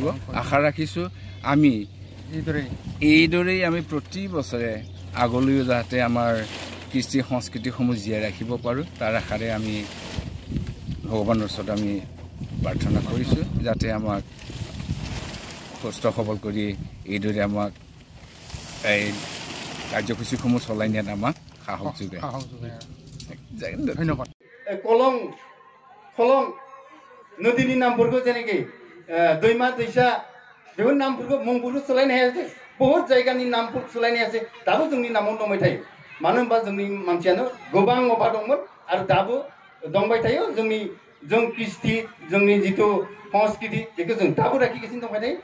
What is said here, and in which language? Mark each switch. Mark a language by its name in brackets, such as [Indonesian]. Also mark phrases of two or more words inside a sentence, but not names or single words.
[Assamese] আশা ৰাখিছোঁ আমি এইদৰেই আমি প্ৰতি বছৰে আগলৈও যাতে আমাৰ কৃষ্টি সংস্কৃতিসমূহ জীয়াই ৰাখিব পাৰোঁ তাৰ আশাৰে আমি ভগৱানৰ ওচৰত আমি প্ৰাৰ্থনা কৰিছোঁ যাতে আমাক সুস্থ সবল কৰি এইদৰে আমাক এই কাৰ্যসূচীসমূহ চলাই নিয়াত আমাক সাহস যোগায়। [Bodo] ধন্যবাদ। কলং খলং নদীनि नामफोरखौ जेनेखि दैमा दैसा बेफोर नामफोरखौ मुंफोरखौ सोलायनो हायाखै। बहुत जायगानि नामफोर सोलायनो हायाखै। दाबो जोंनि नामाव दंबाय थायो। मानो होनबा जोंनि मानसियानो गोबां अबा दंमोन आरो दाबो दंबाय थायो। जों कृष्टि जोंनि जितु संस्कृति बेखौ जों दाबो लाखिगासिनो दंबाय थायो।